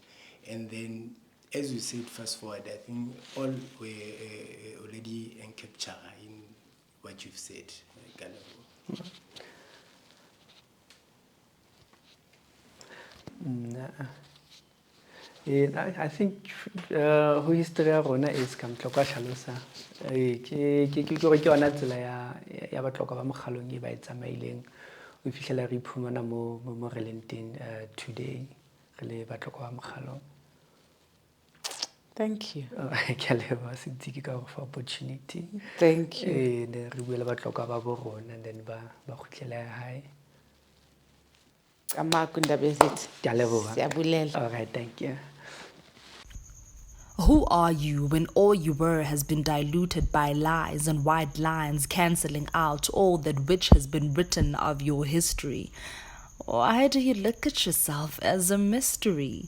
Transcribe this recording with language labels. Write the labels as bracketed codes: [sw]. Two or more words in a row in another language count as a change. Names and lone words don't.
[en] And then, as you said, fast forward, I think all were already encaptured in what you've said. I think [st] who history ya rona is ka Batlokwa hlalosa ke yona tsela ya Batlokwa ba Mokgalong e ba e tsamaileng o fihlela re iphumana mo re leng teng today re le Batlokwa ba Mokgalong. [en] Thank you. [st] Ke a leboha Sitsi ka [en] for opportunity. Thank you. [st] Re bue le Batlokwa ba bo rona, [en] and then [st] ba khutlele hae. Ke a leboha. [en] All right, thank you. Who are you when all you were has been diluted by lies and white lines cancelling out all that which has been written of your history? Why do you look at yourself as a mystery?